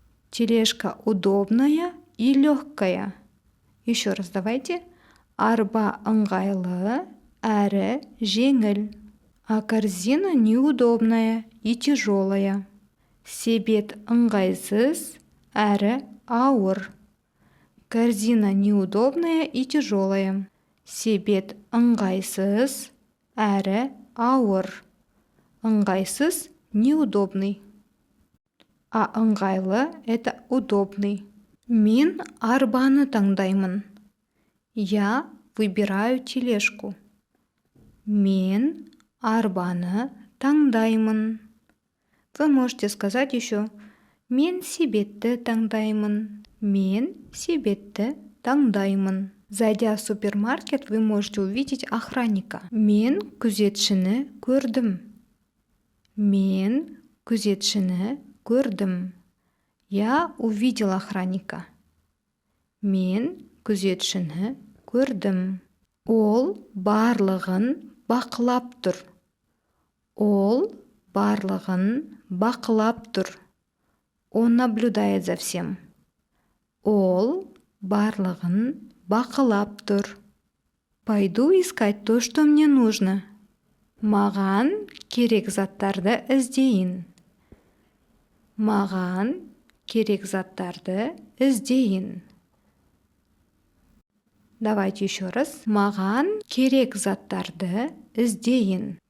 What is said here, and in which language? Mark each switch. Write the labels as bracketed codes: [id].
[ru] Тележка удобная и легкая. Еще раз давайте. [kk] Арба ыңғайлы әрі жеңіл. [ru] А корзина неудобная и тяжелая. [kk] Себет ыңғайсыз әрі ауыр. [ru] Корзина неудобная и тяжелая. [kk] Себет ыңғайсыз әрі ауыр. [ru] Ыңғайсыз – неудобный. А ыңғайлы – это удобный. [kk] Мен арбаны таңдаймын. [ru] Я выбираю тележку. [kk] Мен арбаны таңдаймын. [ru] Вы можете сказать еще: [kk] мен себетті таңдаймын. Мен себетті таңдаймын. [ru] Зайдя в супермаркет, вы можете увидеть охранника. [kk] Мен күзетшіні көрдім. Мен күзетшіні көрдім. [ru] Я увидел охранника. [kk] Мен күзетшіні көрдім. Ол барлығын бақылап тұр. Ол барлығын бақылап тұр. [ru] Он наблюдает за всем. [kk] Ол барлығын бақылап тұр. [ru] Пойду искать то, что мне нужно. [kk] Маған керек заттарды іздейін. Маған керек заттарды іздейін. [ru] Давайте еще раз. [kk] Маған керек заттарды іздейін.